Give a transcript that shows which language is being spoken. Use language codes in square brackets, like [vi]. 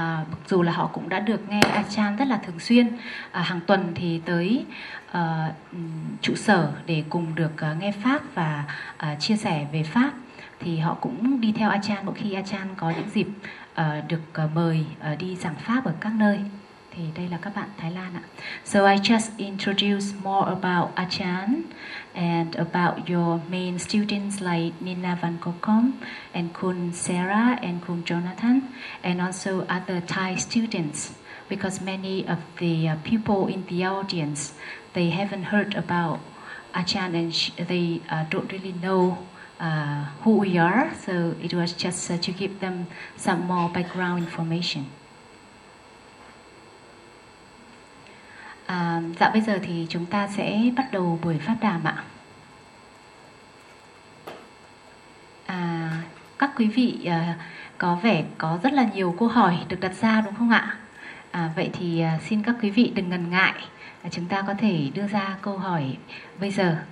[vi] Mặc dù là họ cũng đã được nghe Achan rất là thường xuyên, hàng tuần thì tới trụ sở để cùng được nghe pháp và chia sẻ về pháp, thì họ cũng đi theo Achan mỗi khi Achan có những dịp được mời đi giảng pháp ở các nơi. Thì đây là các bạn Thái Lan ạ. [en] So I just introduce more about Achan and about your main students like Nina Van Gokom and Kun Sarah and Kun Jonathan, and also other Thai students, because many of the people in the audience, they haven't heard about Achan and they don't really know who we are. So it was just to give them some more background information. [vi] Dạ, bây giờ thì chúng ta sẽ bắt đầu buổi pháp đàm ạ. Các quý vị có vẻ có rất là nhiều câu hỏi được đặt ra đúng không ạ? Vậy thì xin các quý vị đừng ngần ngại, chúng ta có thể đưa ra câu hỏi bây giờ.